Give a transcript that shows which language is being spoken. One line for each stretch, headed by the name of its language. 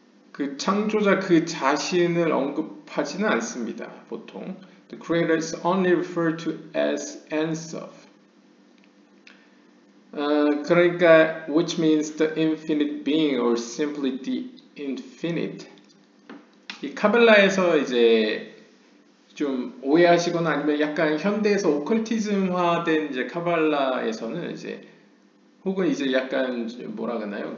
Korean: 그 창조자 그 자신을 언급하지는 않습니다.
English: 보통 The Creator is only referred to as Ensof. 그러니까 which means the infinite being or simply the infinite.
Korean: 이 카발라에서 이제 좀 오해하시거나 아니면 약간 현대에서 오컬티즘화된 이제 카발라에서는 이제 혹은 이제 약간 뭐라 그러나요?